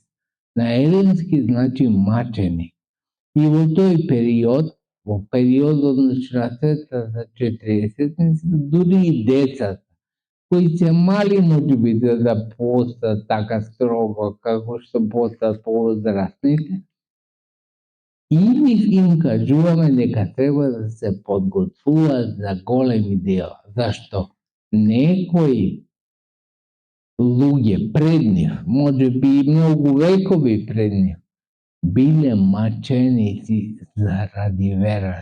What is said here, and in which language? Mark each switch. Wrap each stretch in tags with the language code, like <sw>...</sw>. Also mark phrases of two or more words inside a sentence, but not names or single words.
<mk>На еленски значи маченик. И во тој период, во периодот на Светата 40-ница, дури и децата, кои се мали можеби да постат така строго како што постат повозрастните, Или им кажуваме дека треба да се подготвуваат за големи дела. Зашто некои луѓе пред нив, може би и многу векови пред нив, биле маченици заради верата.</mk>